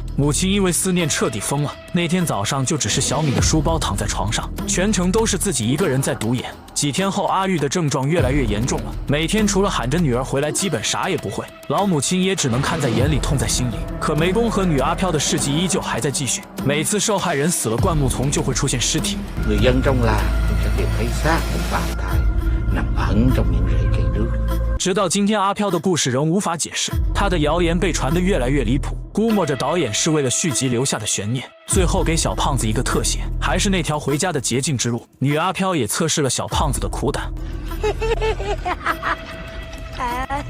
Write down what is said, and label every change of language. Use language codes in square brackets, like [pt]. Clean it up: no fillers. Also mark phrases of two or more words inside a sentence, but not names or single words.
[zh] 母亲因为思念彻底疯了，那天早上就只是小敏的书包躺在床上，全程都是自己一个人在独眼。几天后，阿玉的症状越来越严重了，每天除了喊着女儿回来，基本啥也不会。老母亲也只能看在眼里，痛在心里。可湄公和女阿飘的事迹依旧还在继续，每次受害人死了，灌木丛就会出现尸体。 [vi] Người dân trong làng cũng sẽ tìm thấy xác của Phạm Thái nằm ẩn trong những rễ cây nước。 [zh] 直到今天，阿飘的故事仍无法解释，他的谣言被传得越来越离谱。估摸着导演是为了续集留下的悬念，最后给小胖子一个特写，还是那条回家的捷径之路。女阿飘也测试了小胖子的苦胆。